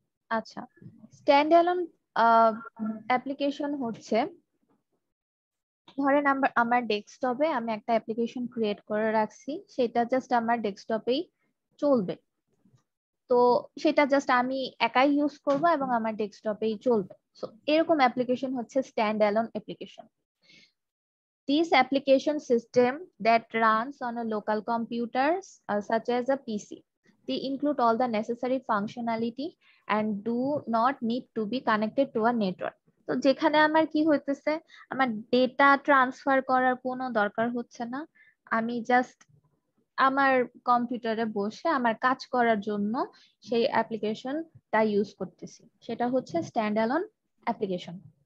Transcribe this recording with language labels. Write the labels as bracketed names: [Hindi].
[Bangla] আচ্ছা, stand alone application হচ্ছে, ধরেন আমার ডেস্কটপে আমি একটা অ্যাপ্লিকেশন ক্রিয়েট করে রাখছি, সেটা জাস্ট আমার ডেস্কটপেই চলবে। তো সেটা জাস্ট আমি একাই ইউজ করব এবং আমার ডেস্কটপেই চলবে। সো এরকম অ্যাপ্লিকেশন হচ্ছে stand alone application. [English] These application system that runs on a local computers such as a PC. They include all the necessary functionality and do not need to be connected to a network. [Bangla] তো যেখানে আমার কি হইতেছে, আমার data transfer করার কোনো দরকার হচ্ছে না, আমি জাস্ট আমার কম্পিউটারে বসে আমার কাজ করার জন্য সেই অ্যাপ্লিকেশনটা ইউজ করতেছি, সেটা হচ্ছে স্ট্যান্ড অ্যালোন অ্যাপ্লিকেশন।